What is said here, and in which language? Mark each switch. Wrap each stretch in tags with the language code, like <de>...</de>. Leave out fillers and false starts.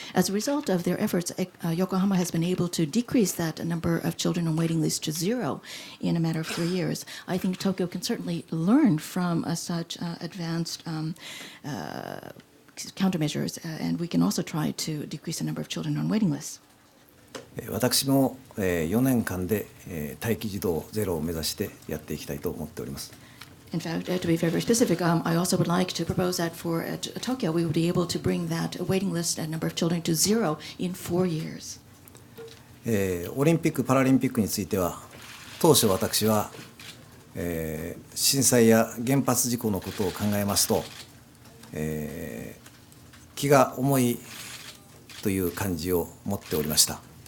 <en>As a result of their efforts, Yokohama has been able to decrease that number of children on waiting lists to 0 in a matter of 3 years. I think Tokyo can certainly learn from such advanced countermeasures, and we can also try to decrease the number of children on waiting lists.</en> <ja>私も4年間で待機児童ゼロを目指してやっていきたいと思っております。</ja> <en>In fact, to be very, very specific, I also would like to propose that for Tokyo, we would be able to bring that waiting list number of children to 0 in 4 years.</en> <ja>オリンピック・パラリンピックについては、当初私は、震災や原発事故のことを考えますと、気が重いという感じを持っておりました。</ja>